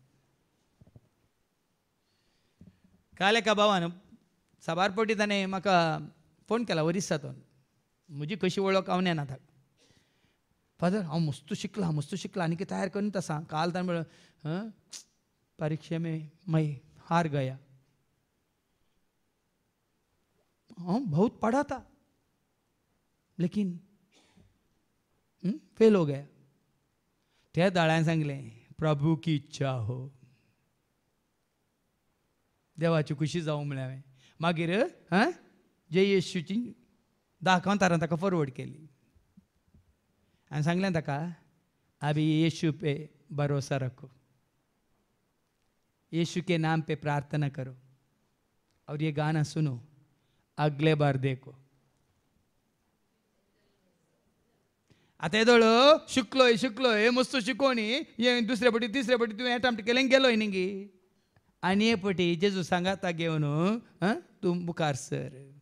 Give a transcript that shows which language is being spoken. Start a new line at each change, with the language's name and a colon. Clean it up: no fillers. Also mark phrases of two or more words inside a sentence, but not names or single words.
Konkani: काल एका भावान साबारपोटी ताणें म्हाका फोन केला ओरिसांतून. म्हजी कशी वळख हांव नेना ताका. फादर हांव मस्त शिकला आनी कितें तयार करून आसा. काल ताणें म्हणलें
Hindi: परीक्षे में मैं हार गया. बहुत पढ़ा था लेकिन फेल हो गया.
Konkani: त्या दाळ्यान सांगलें
Hindi: प्रभू की इच्छा हो.
Konkani: देवाची खुशी जावं म्हळें हांवें. मागीर जे येशूची 10 कांतारां ताका फॉरवर्ड केली. हांवें सांगलें ताका
Hindi: अभी यीशु पे भरोसा रखो यीशु के नाम पे प्रार्थना करो और ये गाना सुनो अगले बार देखो.
Konkani: आतां येदोळ शिकलोय मस्त शिकोवणी हे दुसरे पटी तिसरे पटी तुवें एटॅम्प्ट केलें गेलोय न्ही गी आनी हे पटी जेजू सांगाता घेवन तूं मुखार सर.